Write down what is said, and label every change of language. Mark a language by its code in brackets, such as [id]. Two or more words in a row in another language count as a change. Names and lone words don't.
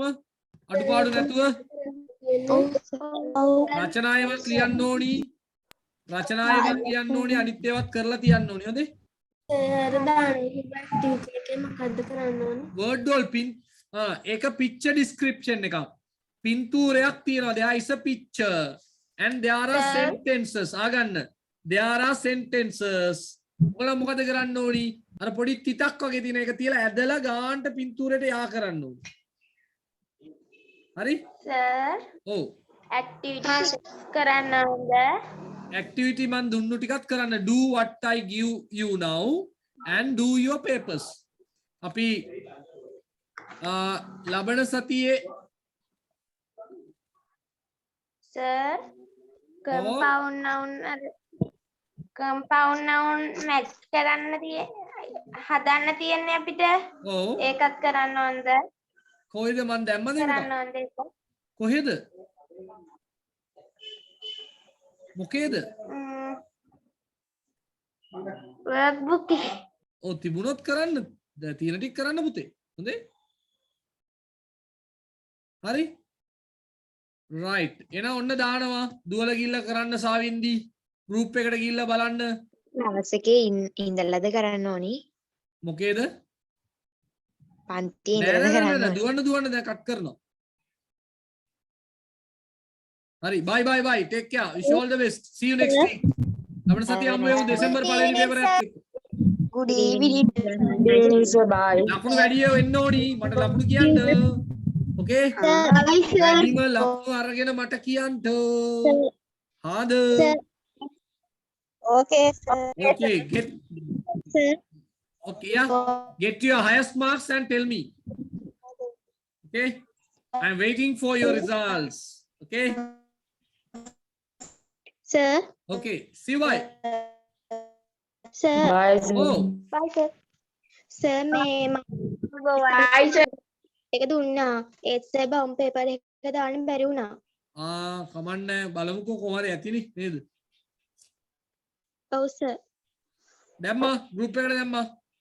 [si] අඩුපාඩු නැතුව රචනායවත් ලියන්න ඕනි. රචනායවත් ලියන්න ඕනි. අනිත් ඒවාත් කරලා තියන්න ඕනි. හොඳේ? සර් දාන්න ටීචර් එකේ මොකද්ද කරන්න ඕන? [en] word wall pin ඒක picture description එකක්. [si] පින්තූරයක් තියෙනවා. [en] there is a picture and there are sentences. ආගන්න. there are sentences. [si] ඔයාලා මොකද කරන්න ඕනි? අර පොඩි තිතක් වගේ තියෙන එක තියලා ඇදලා ගාන්ට පින්තූරයට යා කරන්න ඕනි. හරි? [en] Sir, [si] ඔව්. activity කරන්න ඕනද? activity මන් දුන්නු ටිකක් කරන්න. [en] do what I give you now and do your papers. [si] අපි ලබන සතියේ Sir, [en] compound noun match [si] කරන්න හදන්න තියෙන්නේ අපිට. ඔව්. ඒකත් කරන්න ඕනද? කොහෙද මන් දැම්මද කරන්න ඕනද ඒක? කොහෙද? මොකේද? workbook එකේ. ඔව් තිබුණොත් කරන්න. දැන් තියෙන ටික කරන්න පුතේ. හොඳේ? හරි? right. එහෙනම් ඔන්න දානවා. දුවල ගිහිල්ලා කරන්න සාවින්දි. group එකට ගිහිල්ලා බලන්න. ක්ලාස් එකේ ඉඳලාද කරන්න ඕනි? මොකේද? පන්තියේ ඉඳලාද කරන්න ඕනි? දුවන්න දැන් කට් කරනවා. [en] හරි bye take care wish you all the best see you next week. [si] ලබන සතිය හමු වෙමු දෙසැම්බර් පළවෙනි පේපර් එකත් එක්ක. [en] good evening. bye. [si] ලකුණු වැඩි වෙන්න ඕනි මට ලකුණු කියන්න. okay? වැඩිම ලකුණු අරගෙන මට කියන්න. හාද? [en] okay sir. okay get sir. Okay, yeah. Get your highest marks and tell me. Okay. I'm waiting for your results. Okay. Sir. Okay. See why. Sir. Bye. Oh, Bye, sir. Sir මේ Bye, sir. [si] එක දුන්නා. ඒත් සර් බම් පේපර් එක දාන්න බැරි වුණා. කමන්න බලමුකෝ කොහොමද ඇතිනේ නේද? ඔව් සර්. දැම්මා group එකට දැම්මා.